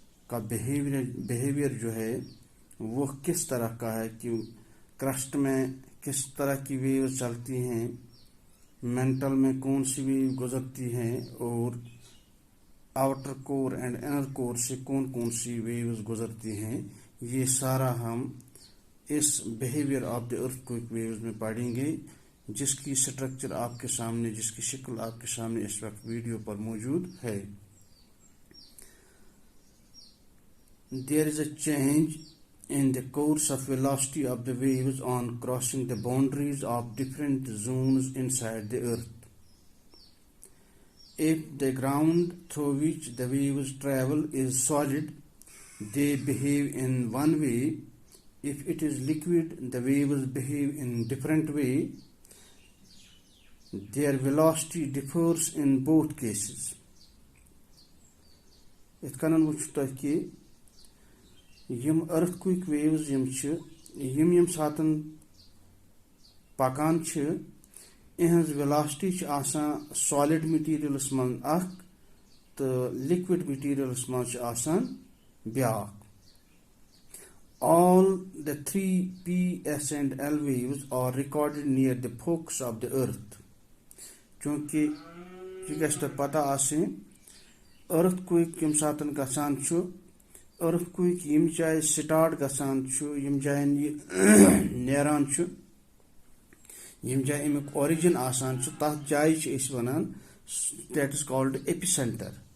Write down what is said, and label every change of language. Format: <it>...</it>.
<ur>کا بیہیویئر جو ہے وہ کس طرح کا ہے، کہ کرسٹ میں کس طرح کی ویوز چلتی ہیں، مینٹل میں کون سی ویو گزرتی ہیں، اور آؤٹر کور اینڈ انر کور سے کون سی ویوز گزرتی ہیں. یہ سارا ہم اس behaviour of the earthquake views میں پڑھیں گے، جس کی سٹرکچر آپ کے سامنے، جس کی شکل آپ کے سامنے اس وقت ویڈیو پر موجود ہے.</ur> <en>There is a change in the course of velocity of the waves on crossing the boundaries of different zones inside the earth. If the ground through which the waves travel is solid, they behave in one way. If it is liquid, the waves behave in different way. Their velocity differs in both cases.</en> <ks>It kannan wuchta ki یم earthquake views یم ساتن پکان اہنز velocity آسان solid materials من اخ تو liquid materials من آسان بیاکھ.</ks> <en>All the three P, S and L waves are recorded near the focus of the earth.</en> <ks>چونکہ یہ گژھِ تۄہہِ پتہ آسٕنۍ ارتھکوئک یم ساتن گژھان ارتھکوئک یم جائے سٹارٹ گژھان یم جائن یہ نیران یم جائے امیک اوریجن آسان تتھ جائے اس ونان</ks> <en>That is called epicentre.</en>